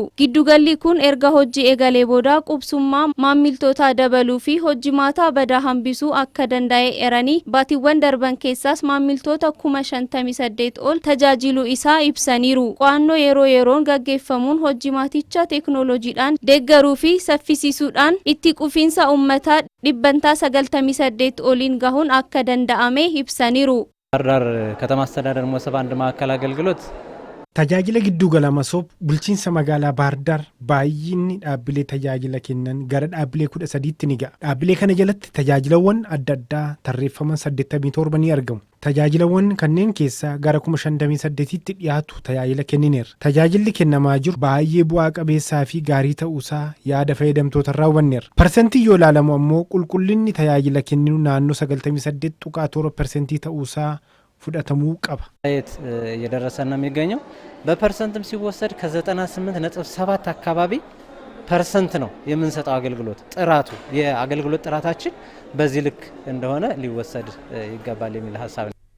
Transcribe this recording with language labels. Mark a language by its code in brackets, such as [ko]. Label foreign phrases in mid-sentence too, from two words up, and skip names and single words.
[om] Giddugalli kun erga hojii eegalee booda qubsummaa maamiltoota dabaluu fi hojimaata badaa hambisuu akka danda'e eeranii baatiiwwan darban keessaas maamiltoota 58 ol tajaajiluu isaa ibsaniiru. Qo'annoo yeroo yeroon gaggeeffamuun hojimaaticha teeknooloojiidhaan deeggaruu fi saffisiisuudhaan itti qufiinsa uummataa dhibbantaa 98 oliin gahuun akka danda'ame ibsaniiru. [am] ባህር ዳር ከተማ አስተዳደር መሰብ አንድ ማዕከል አገልግሎት [om] tajaajila giddugala masoob bulchiinsa magaalaa Bahar Dar baay'inni dhaabbilee tajaajila kennan gara dhaabbilee 13tti ni ga'a. Dhaabbilee kana jalatti tajaajilawwan adda addaa tarreeffaman 87 ni argamu. Tajaajilawwan kanneen keessaa gara 58tti dhiyaatu tajaajila kennineera. Tajaajilli kennamaa jiru baay'ee bu'aa qabeessaa fi gaarii ta'uusaa yaada fayyadamtoota irraa hubanneera. Parsentii yoo ilaalamu ammoo qulqullinni tajaajila kenninu naannoo 98.7% ta'uusaa fudhatamuu qaba. [am] እየደረሰን ነው የሚገኘው በፐርሰንትም ሲወሰድ ከ98.7 አካባቢ ፐርሰንት ነው የምንሰጠው አገልግሎት ጥራቱ የአገልግሎት ጥራታችን በዚህ ልክ እንደሆነ ሊወሰድ ይገባል የሚል ሐሳብ